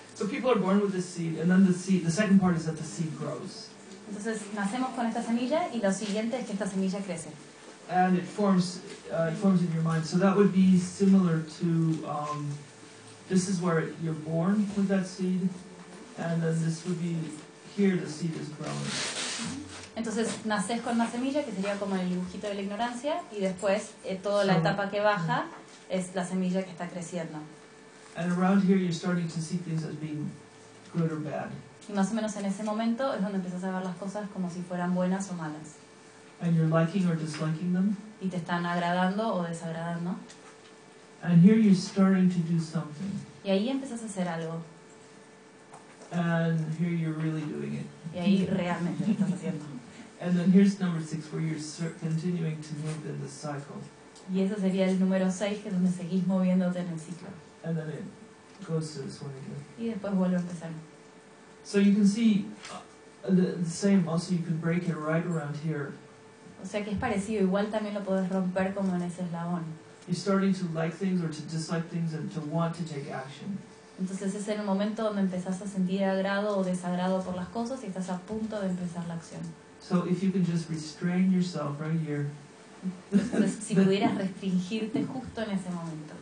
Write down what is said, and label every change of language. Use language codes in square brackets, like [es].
[en] So people are born with this seed, and then the second part is that the seed grows. [es] Entonces nacemos con esta semilla, y lo siguiente es que esta semilla crece. [en] And it forms in your mind. So that would be similar to this is where you're born with that seed, and then this would be here the seed is growing. [es] Entonces naces con una semilla que sería como el dibujito de la ignorancia, y después toda la etapa que baja es la semilla que está creciendo. [en] And around here you're starting to see things as being good or bad. [es] Y más o menos en ese momento es donde empiezas a ver las cosas como si fueran buenas o malas. [en] And you're liking or disliking them. [es] Y te están agradando o desagradando. [en] And here you're starting to do something. [es] Y ahí empiezas a hacer algo. [en] And here you're really doing it. [es] Y ahí realmente lo estás haciendo. [en] And then here's number six, where you're continuing to move in the cycle. [es] Y ese sería el número 6, que es donde seguís moviéndote en el ciclo. [en] And then it goes to this one again. [es] Y después vuelve a empezar. [en] So you can see the same. Also, you can break it right around here. [es] O sea, que es parecido. Igual también lo puedes romper como en ese eslabón. [en] You're starting to like things or to dislike things and to want to take action. [es] Entonces es en el momento donde empezás a sentir agrado o desagrado por las cosas y estás a punto de empezar la acción. [en] So if you can just restrain yourself right here. [es] Entonces, si pudieras restringirte justo en ese momento.